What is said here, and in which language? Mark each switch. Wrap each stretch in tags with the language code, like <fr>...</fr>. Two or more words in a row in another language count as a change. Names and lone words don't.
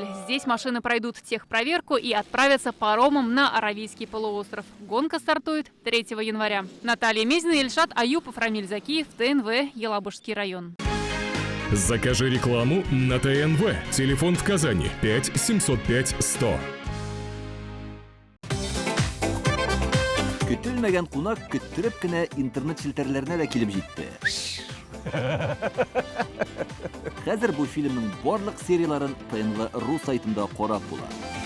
<ru>Здесь машины пройдут техпроверку и отправятся паромом на Аравийский полуостров. Гонка стартует 3 января. Наталья Мезина, Ильшат Аюпов, Рамиль Закиев, ТНВ, Елабужский район. Закажи рекламу на ТНВ. Телефон в Казани 5 705 100.</ru> <tt>Көтелмәгән кунак көттүреп кенә интернет челтәрләренә дә килеп җитте. Хәзер бу фильмның барлык серияларын ТНВ.ру сайтында карап була.</tt>